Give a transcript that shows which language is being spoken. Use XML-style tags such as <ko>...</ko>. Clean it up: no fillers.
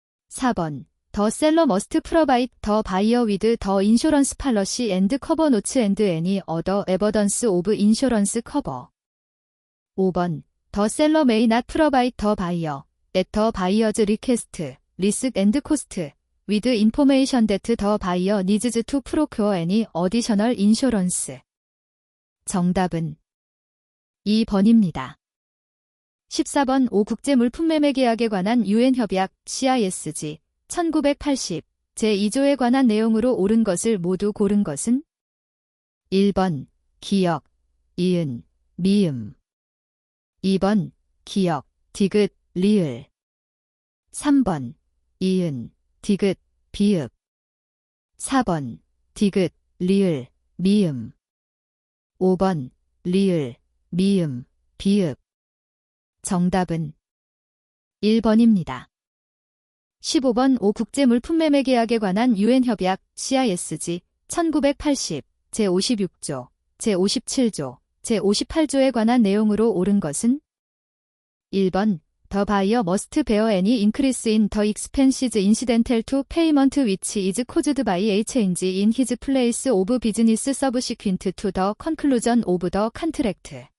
<en>4번 The seller must provide the buyer with the insurance policy and cover notes and any other evidence of insurance cover. 5번 The seller may not provide the buyer, at the buyer's request, risk and cost, with information that the buyer needs to procure any additional insurance.</en> <ko>정답은 2번입니다. 14번 5 국제물품매매계약에 관한 유엔협약 CISG 1980 제2조에 관한 내용으로 옳은 것을 모두 고른 것은 1번 기역, 이은, 미음 2번 기역, 디귿, 리을 3번 이은, 디귿, 비읍 4번 디귿, 리을, 미음 5번 리을, 미음, 비읍 정답은 1번입니다. 15번 5 국제물품매매계약에 관한 유엔협약 CISG 1980 제56조, 제57조, 제58조에 관한 내용으로 옳은 것은 1번</ko> <en>The buyer must bear any increase in the expenses incidental to payment which is caused by a change in his place of business subsequent to the conclusion of the contract.</en>